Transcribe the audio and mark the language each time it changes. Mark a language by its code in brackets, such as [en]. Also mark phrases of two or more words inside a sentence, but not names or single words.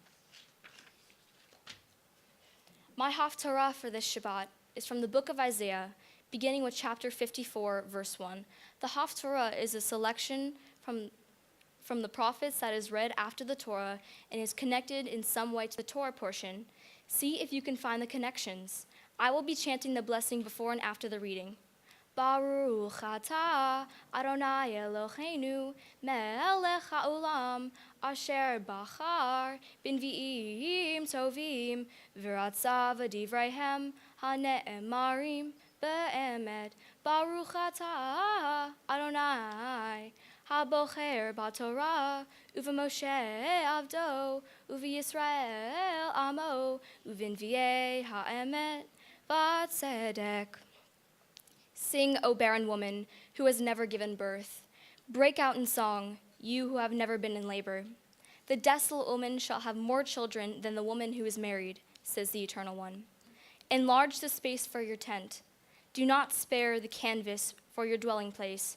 [en] My Haftarah for this Shabbat is from the book of Isaiah, beginning with chapter 54, verse 1. The Haftarah is a selection from the prophets that is read after the Torah and is connected in some way to the Torah portion. See if you can find the connections. I will be chanting the blessing before and after the reading. [he] ברוך אתה אדני אלהינו מלך העולם אשר בחר בנביאים טובים ורצה בדבריהם הנאמרים באמת. ברוך אתה אדני הבוחר בתורה ובמשה עבדו ובישראל עמו ובנביאי האמת וצדק. [en] Sing, O barren woman, who has never given birth. Break out in song, you who have never been in labor. The desolate woman shall have more children than the woman who is married, says the Eternal One. Enlarge the space for your tent. Do not spare the canvas for your dwelling place.